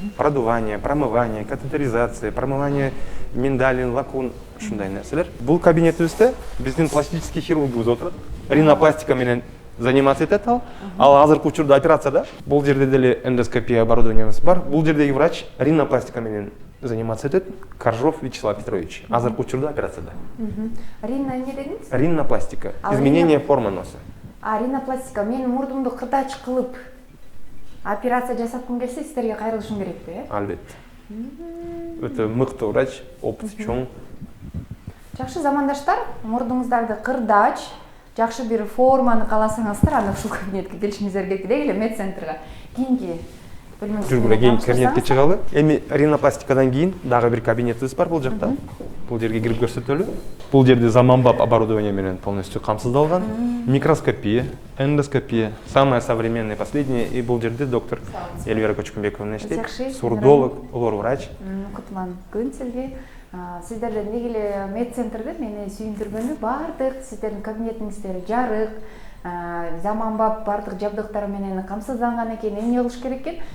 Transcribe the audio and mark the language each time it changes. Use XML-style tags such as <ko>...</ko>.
<ru>Продувание, промывание, катетеризация, промывание миндалин, лакун, ушундай нерселер.</ru> <ky>Бул кабинетибизде биздин пластический хирургубуз отурат. Ринопластика менен</ky> <ru>заниматься</ru> <ky>этет ал азыркы учурда операцияда. Бул жерде деле эндоскопия оборудованиябыз бар. Бул жердеги врач ринопластика менен</ky> <ru>заниматься</ru> <ky>етет Коржов Вячеслав Петрович. Азыркы учурда операцияда. Рина эмне дедиңиз? Ринопластика. Ал</ky> <ru>Изменение формы носа.</ru> <ky>Ринопластика. Мен мурдумду кырдач кылып операция жасаткым келсе, сиздерге кайрылышым керекпи, э? Албетте. Өтө мыкты врач,</ky> <ru>опыты</ru> <ky>чоң. Жакшы замандаштар, мурдуңуздарды кырдач, жакшы бир форманы кааласаңыздар, анда ушул кабинетке келишиңиздер керек эле медцентрга. Кийинки Жүргүлө кийинки кабинетке чыгалы. Эми ринопластикадан кийин дагы бир кабинетибиз бар бул жакта. Бул жерге кирип көрсөтөлү. Бул жерде заманбап оборудование менен</ky> <ru>полностью</ru> <ky>камсыздалган.</ky> <ru>Микроскопия, эндоскопия, самое современное, последнее.</ru> <ky>И бул жерде доктор Эльвира Көчкүнбековна иштейт. Сурдолог, лор врач. Кутман күн сизге. Сиздерден деги эле медцентрде мени сүйүндүргөнү бардык сиздердин кабинетиңиздер жарык, заманбап бардык жабдыктар менен камсызданган экен. Эмне кылыш керек экен?</ky>